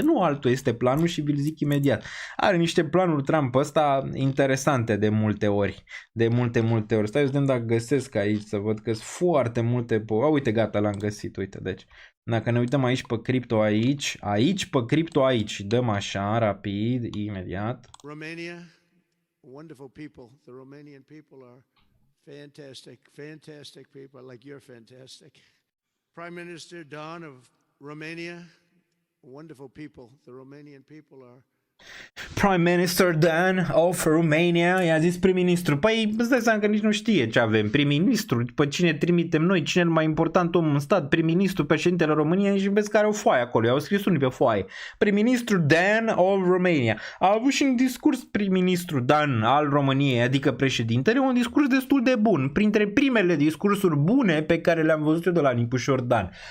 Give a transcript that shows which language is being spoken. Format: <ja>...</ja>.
<ro>Nu altul este planul și vi-l zic imediat. Are niște planuri Trump ăsta interesante de multe ori. De multe ori. Stai să vedem dacă găsesc aici, să văd că sunt foarte multe... uite, gata, l-am găsit, uite, deci... Dacă ne uităm aici pe cripto aici pe cripto aici, dăm așa, rapid, imediat.</ro> <en>Romania, wonderful people. The Romanian people are fantastic people, like you're fantastic. Prime Minister Don of Romania, wonderful people. The Romanian people are... Prime Minister Dan of Romania,</en> <ro>i-a zis prim-ministru. Păi îți dai seama că nici nu știe ce avem. Prim-ministru, pe cine trimitem noi, cine e mai important om în stat, prim-ministru, președintele României, și vezi că are o foaie acolo, i-au scris unii pe foaie. Prim-ministru Dan of Romania. A avut și un discurs prim-ministru Dan al României, adică președintele, un discurs destul de bun, printre primele discursuri bune pe care le-am văzut eu de la Nicușor Dan.</ro>